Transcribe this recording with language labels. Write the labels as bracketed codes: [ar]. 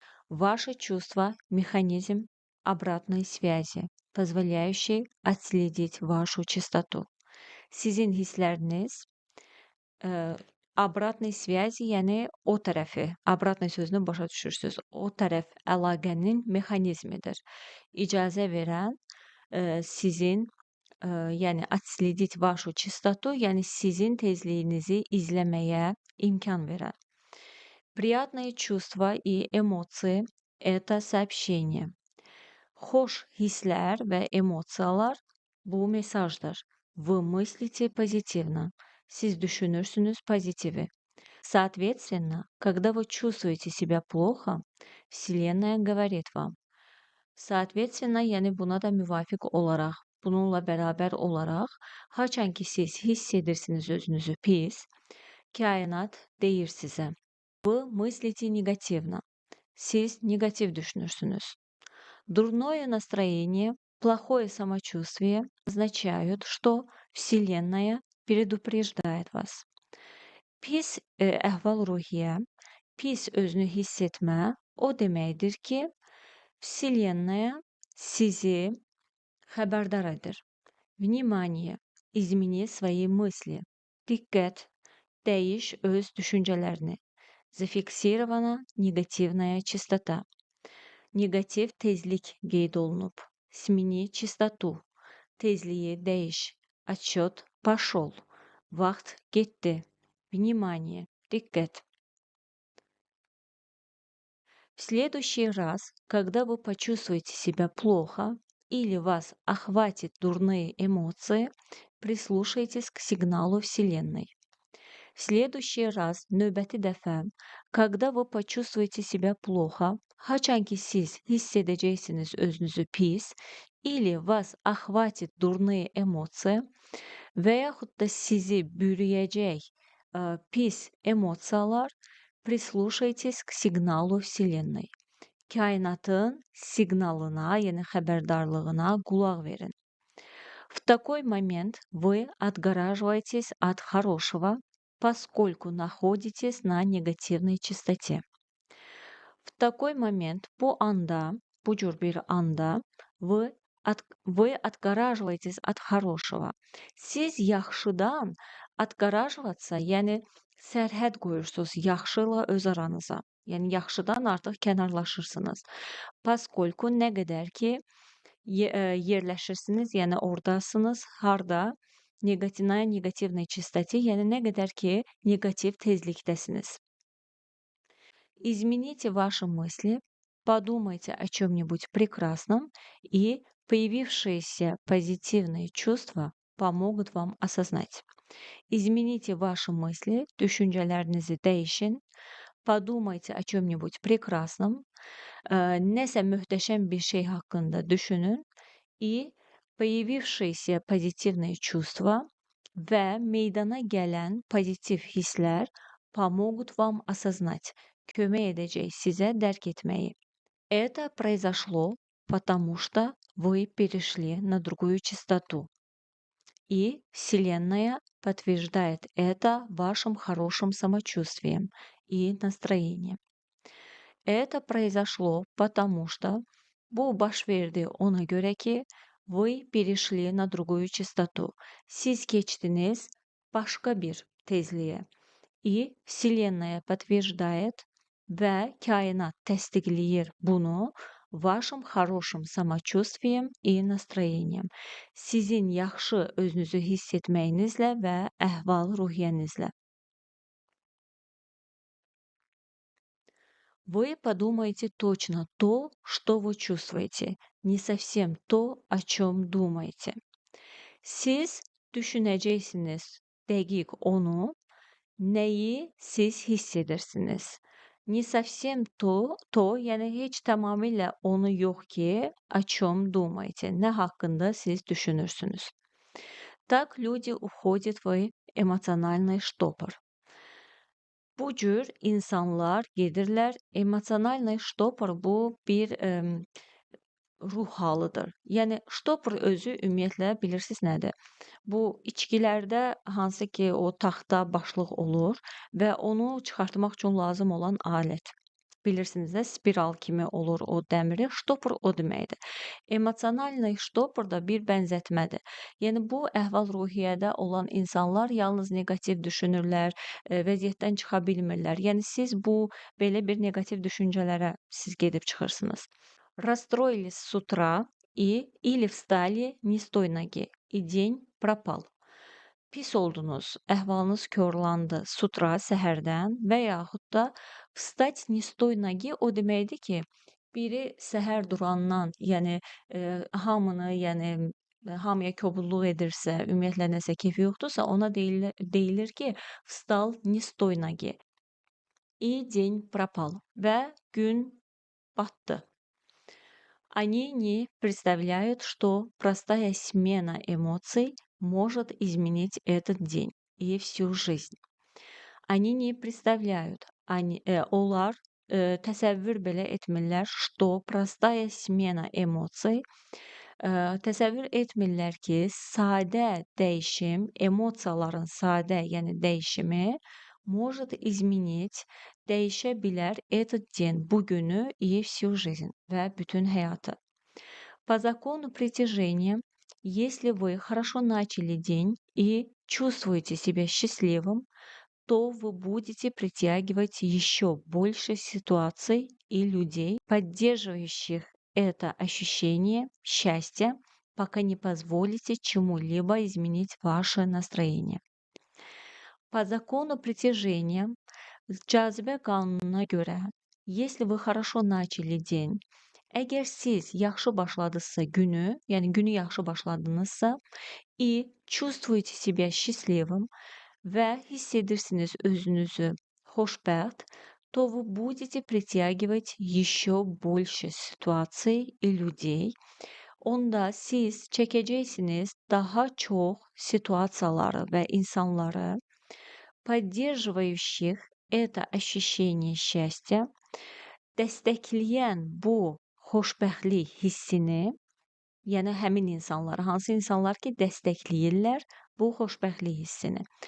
[ru] Ваши чувства– механизм обратной связи, позволяющий отследить вашу чистоту. [az] Sizin hisleriniz [ru] обратной связи, [az] yəni o tərəfi, обратной sözünü başa düşürsüz. O tərəf əlaqənin mexanizmidir. İcazə verən sizin yəni [ru] отследить вашу чистоту, [az] yəni sizin tezliyinizi izləməyə imkan verən. [ru] Приятные чувства и эмоции– это сообщение. [az] Xoş hisslər və emosiyalar bu mesajdır. [ru] Вы мыслите позитивно. [az] Siz düşünürsünüz pozitivi. [ru] Соответственно, когда вы чувствуете себя плохо, Вселенная говорит вам. [az] Соответственно, yəni buna da müvafiq olaraq, bununla bərabər olaraq, haçan ki siz hiss edirsiniz özünüzü pis, kainat deyir sizə. [ru] Вы мыслите негативно. [az] Siz negativ düşünürsünüz. [ru] Дурное настроение, плохое самочувствие означают, что Вселенная предупреждает вас. [az] Pis əhval-ruhiyyə, pis özünü hiss etmə o deməkdir ki, Вселенная sizi xəbərdar edir. [ru] Внимание, измени свои мысли. [az] Diqqət, dəyiş öz düşüncələrini. [ru] Зафиксирована негативная частота. [az] Negativ tezlik qeyd olunub. [ru] Смени частоту. [az] Tezliyi dəyiş. [ru] Отсчет пошел. [az] Vaxt getdi. Внимание. Diqqət. [ru] В следующий раз, когда вы почувствуете себя плохо или вас охватит дурные эмоции, прислушайтесь к сигналу Вселенной. В следующий раз, [az] növbəti dəfə, [ru] когда вы почувствуете себя плохо, [az] haçan ki siz hiss edəcəksiniz özünüzü pis, [ru] или вас охватит dурные эмоции [az] və yaxud da sizi bürüyəcək pis emosiyalar, [ru] прислушайтесь к сигналу Вселенной. [az] Kainatın siqnalına, yəni xəbərdarlığına qulaq verin. [ru] В такой момент вы отгораживаетесь от хорошего, поскольку находитесь на негативной частоте. В такой момент, [az] bu cür bir anda [ru] вы отгораживаетесь от хорошего. [az] Siz yaxşıdan отгораживаться, yəni sərhəd qoyursunuz yaxşıyla öz aranıza. Yəni yaxşıdan artıq kənarlaşırsınız. Поскольку nə qədər ki yerləşirsiniz, yəni ordasınız, harda [ru] на негативной частоте, [az] yəni nə qədər ki negativ tezlikdəsiniz. [ru] Измените ваши мысли, подумайте о чем-нибудь прекрасном, и появившиеся позитивные чувства помогут вам осознать. Измените ваши мысли, [az] düşüncələrinizi dəyişin, [ru] подумайте о чем-нибудь прекрасном, [az] nəsə möhtəşəm bir şey haqqında düşünün, [ru] и появившиеся позитивные чувства [az] və meydana gələn pozitiv hisslər [ru] помогут вам осознать, [az] kömək edəcək sizə dərk etməyi. [ru] Это произошло, потому что вы перешли на другую частоту. И Вселенная подтверждает это вашим хорошим самочувствием и настроением. Это произошло, потому что [az] bu baş verdi ona görə ki, [ru] вы перешли на другую частоту. [az] Siz keçdiniz başqa bir tezliyə. [ru] И Вселенная подтверждает [az] və kainat təsdiqləyir bunu [ru] вашим хорошим самочувствием и настроением. [az] Sizin yaxşı özünüzü hiss etməyinizlə və əhval-ruhiyyənizlə. [ru] Вы подумаете точно то, что вы чувствуете, не совсем то, о чем думаете. [az] Siz düşünəcəksiniz dəqiq onu, nəyi siz hiss edirsiniz. [ru] Не совсем то, [az] yəni heç tamamilə onu yox ki, [ru] о чем думаете, [az] nə haqqında siz düşünürsünüz. [ru] Так люди уходят в эмоциональный штопор. [az] Bu cür insanlar gedirlər emosionalный штопор, bu bir ruh halıdır. Yəni ştopor özü ümumiyyətlə bilirsiniz nədir? Bu içkilərdə hansı ki o taxta başlıq olur və onu çıxartmaq üçün lazım olan alət. Bilirsiniz də spiral kimi olur o dəmiri. Ştopor o deməkdir. Emosionalный ştopor da bir bənzətmədir. Yəni bu əhval-ruhiyyədə olan insanlar yalnız neqativ düşünürlər, vəziyyətdən çıxa bilmirlər. Yəni siz bu belə bir neqativ düşüncələrə siz gedib çıxırsınız. [ru] Расстроились с утра или встали не с той ноги, и день пропал. [az] Pis oldunuz, əhvalınız korlandı sutra səhərdən və yaxud da [ru] vstать не с той ноги [az] o deməkdir ki, biri səhər durandan, yəni hamını, yəni hamıya kobudluq edirsə, ümumiyyətlə nəsə keyfi yoxdursa, ona deyilir ki, [ru] vstal не с той ноги. И день пропал [az] və gün batdı. [ru] Они не представляют, что простая смена эмоций может изменить этот день и всю жизнь. Они не представляют, [az] onlar təsəvvür belə etmirlər, [ru] что простая смена эмоций, [az] təsəvvür etmirlər ki, sadə dəyişim, emosiyaların sadə, yəni dəyişimi [ru] может изменить, [az] değişə bilər [ru] этот день, [az] bugünü [ru] и всю жизнь [az] və bütün həyatı. [ru] По закону притяжения, если вы хорошо начали день и чувствуете себя счастливым, то вы будете притягивать еще больше ситуаций и людей, поддерживающих это ощущение счастья, пока не позволите чему-либо изменить ваше настроение. По закону притяжения, [az] cazibə qanununa görə, [ru] если вы хорошо начали день, [az] əgər siz yaxşı başladınızsa [ru] günü, yəni günü yaxşı başladınızsa, и чувствуете себя счастливым [az] və hiss edirsiniz özünüzü xoşbəxt, [ru] то вы будете притягивать еще больше ситуаций и людей. [az] Onda siz çəkəcəksiniz daha çox situasiyaları və insanları, [ru] поддерживающих это ощущение счастья, [az] dəstəkləyən bu xoşbəxtlik hissini, yəni həmin insanlar, hansı insanlar ki, dəstəkləyirlər bu xoşbəxtlik hissini.